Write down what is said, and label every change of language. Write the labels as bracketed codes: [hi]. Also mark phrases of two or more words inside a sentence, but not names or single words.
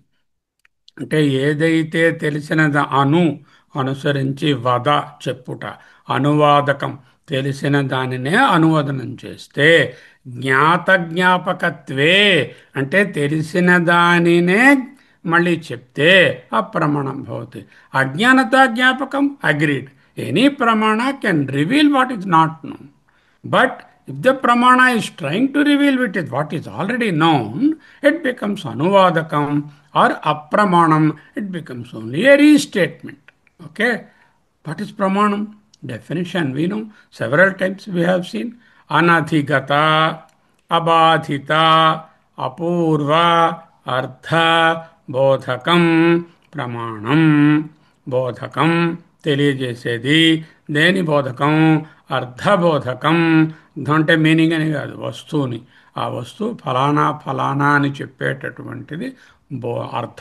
[te] అంటే ఏదైతే తెలిసినది అనుసరించి వద చెప్పుట, అనువాదకం. తెలిసిన దానినే అనువాదనం చేస్తే, జ్ఞాపకత్వే అంటే తెలిసిన దానినే మళ్ళీ చెప్తే [sa] అప్రమాణం భవతి. [te] అజ్ఞానత జ్ఞాపకం [en] agreed. any pramana can reveal what is not known. బట్ if the pramana is trying to reveal what is already known, it becomes anuvadakam or apramanam. It becomes only a restatement. Okay? What is pramanam? Definition we know. Several times we have seen. [sa] अनधिगत, अबाधित, अपूर्व, अर्थ, బోధకం ప్రమాణం. [te] బోధకం తెలియజేసేది. దేని బోధకం? అర్థబోధకం. అర్థం అంటే మీనింగ్ అని కాదు, వస్తువుని. ఆ వస్తువు ఫలానా ఫలానా అని చెప్పేటటువంటిది అర్థ.